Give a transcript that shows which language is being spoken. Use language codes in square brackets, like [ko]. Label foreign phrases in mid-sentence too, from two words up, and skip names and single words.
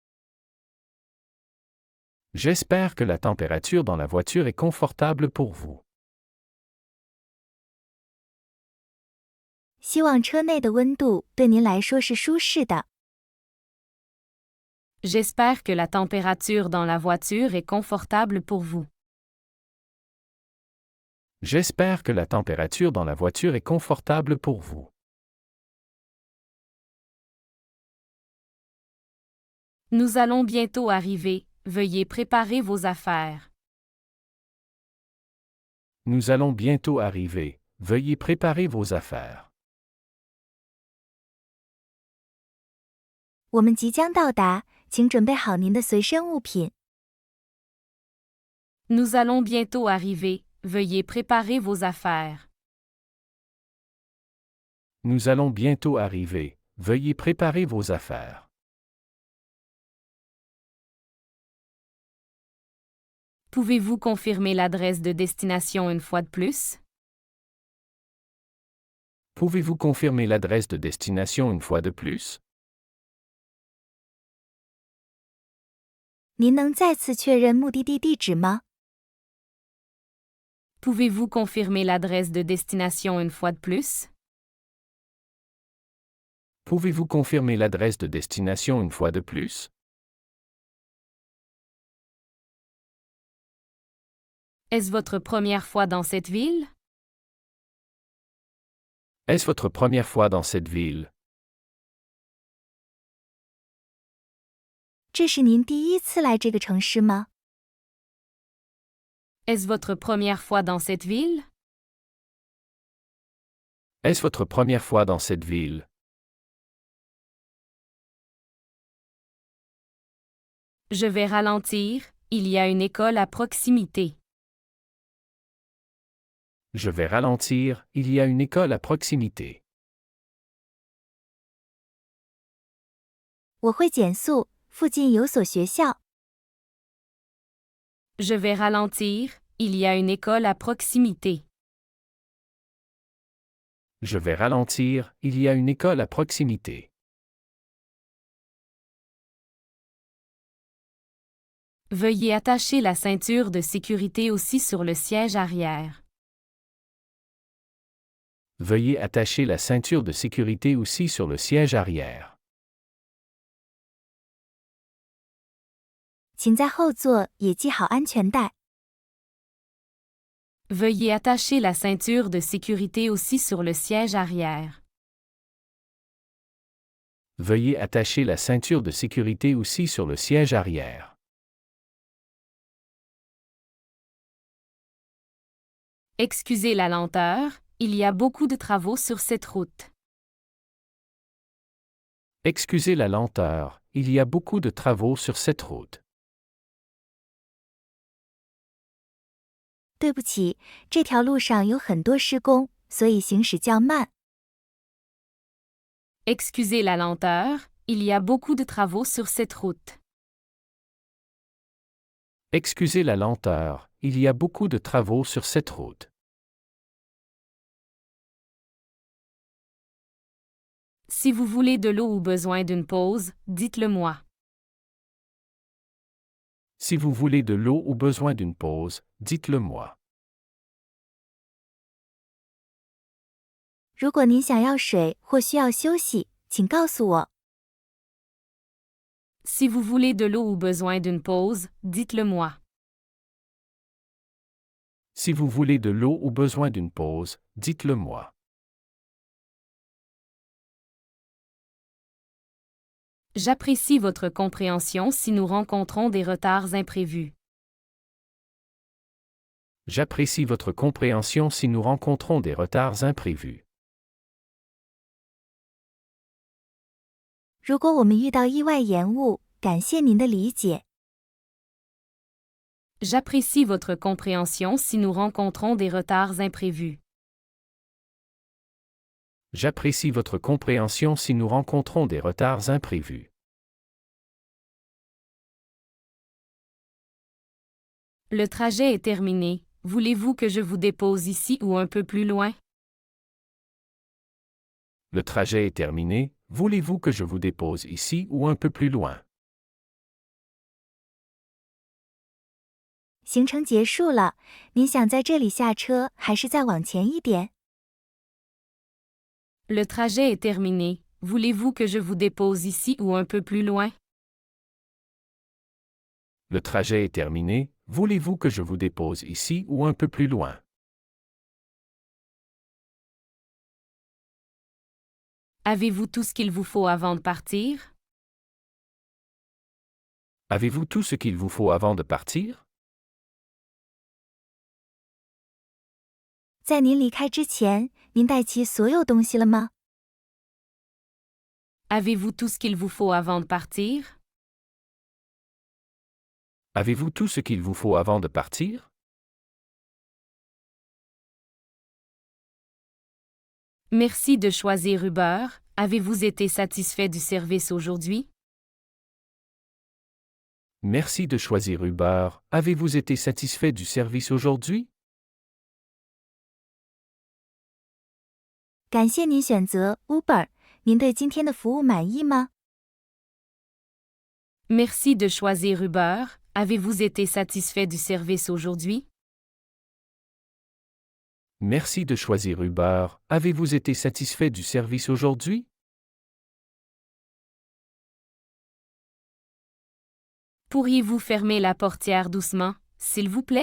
[fr] J'espère que la température dans la voiture est confortable pour vous. [zh] 希望车内的温度对您来说是舒适的。 [fr] J'espère que la température dans la voiture est confortable pour vous. J'espère que la température dans la voiture est confortable pour vous. Nous allons bientôt arriver, veuillez préparer vos affaires. Nous allons bientôt arriver, veuillez préparer vos affaires. [zh] 我们即将到达，请准备好您的随身物品。 [fr] Nous allons bientôt arriver, veuillez préparer vos affaires. Nous allons bientôt arriver, veuillez préparer vos affaires. Pouvez-vous confirmer l'adresse de destination une fois de plus? Pouvez-vous confirmer l'adresse de destination une fois de plus? [zh] 您能再次确认目的地地址吗？ [fr] Pouvez-vous confirmer l'adresse de destination une fois de plus? Pouvez-vous confirmer l'adresse de destination une fois de plus? Est-ce votre première fois dans cette ville? Est-ce votre première fois dans cette ville? [zh] 这是您第一次来这个城市吗？ [fr] Est-ce votre première fois dans cette ville? Est-ce votre première fois dans cette ville? Je vais ralentir, il y a une école à proximité. Je vais ralentir, il y a une école à proximité. [zh] 我会减速，附近有所学校。 [fr] Je vais ralentir, il y a une école à proximité. Je vais ralentir, il y a une école à proximité. Veuillez attacher la ceinture de sécurité aussi sur le siège arrière. Veuillez attacher la ceinture de sécurité aussi sur le siège arrière. [zh] 请在后座也系好安全带。 [fr] Veuillez attacher la ceinture de sécurité aussi sur le siège arrière. Veuillez attacher la ceinture de sécurité aussi sur le siège arrière. Excusez la lenteur, il y a beaucoup de travaux sur cette route. Excusez la lenteur, il y a beaucoup de travaux sur cette route. [zh] 对不起，这条路上有很多施工，所以行驶较慢。 [fr] Excusez la lenteur, il y a beaucoup de travaux sur cette route. Excusez la lenteur, il y a beaucoup de travaux sur cette route. Si vous voulez de l'eau ou besoin d'une pause, dites-le-moi. Si vous voulez de l'eau ou besoin d'une pause, dites-le-moi. [zh] 如果您想要水或需要休息，请告诉我。 [fr] Si vous voulez de l'eau ou besoin d'une pause, dites-le-moi. Si vous voulez de l'eau ou besoin d'une pause, dites-le-moi. J'apprécie votre compréhension si nous rencontrons des retards imprévus. J'apprécie votre compréhension si nous rencontrons des retards imprévus. [zh] 如果我们遇到意外延误，感谢您的理解。 [fr] J'apprécie votre compréhension si nous rencontrons des retards imprévus. J'apprécie votre compréhension si nous rencontrons des retards imprévus. Le trajet est terminé. Voulez-vous que je vous dépose ici ou un peu plus loin? Le trajet est terminé. Voulez-vous que je vous dépose ici ou un peu plus loin? [zh] 行程结束了，您想在这里下车，还是再往前一点？ [fr] Le trajet est terminé. Voulez-vous que je vous dépose ici ou un peu plus loin? Le trajet est terminé. Voulez-vous que je vous dépose ici ou un peu plus loin? Avez-vous tout ce qu'il vous faut avant de partir? Avez-vous tout ce qu'il vous faut avant de partir? [zh] 在您离开之前，您带齐所有东西了吗？ [fr] Avez-vous tout ce qu'il vous faut avant de partir? Avez-vous tout ce qu'il vous faut avant de partir? Merci de choisir Uber. Avez-vous été satisfait du service aujourd'hui? Merci de choisir Uber. Avez-vous été satisfait du service aujourd'hui? [zh] 感谢您选择 Uber。您对今天的服务满意吗？ [fr] Merci de choisir Uber. Avez-vous été satisfait du service aujourd'hui? Merci de choisir Uber. Avez-vous été satisfait du service aujourd'hui? Pourriez-vous fermer la portière doucement, s'il vous plaît?